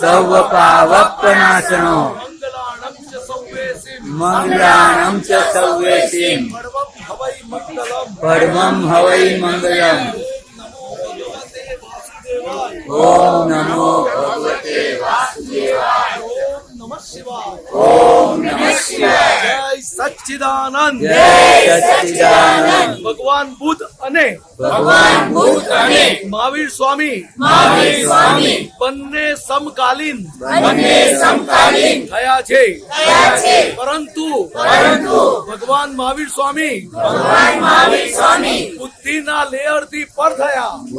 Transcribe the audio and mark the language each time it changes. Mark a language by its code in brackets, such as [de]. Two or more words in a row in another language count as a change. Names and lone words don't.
[pra] सर्वपावपनाशनो मंगलाणं च सव्येसिं परमं हवै मंगलम् [sa] ओम नमो भगवते वासुदेवाय ओम नमः शिवाय [hi] जय सच्चिदानंद जय सच्चिदानंद [gu] ભગવાન બુદ્ધ અને મહાવીર સ્વામી બંને સમકાલીન થયા છે પરંતુ ભગવાન મહાવીર સ્વામી બુદ્ધિના લેયર થી પર થયા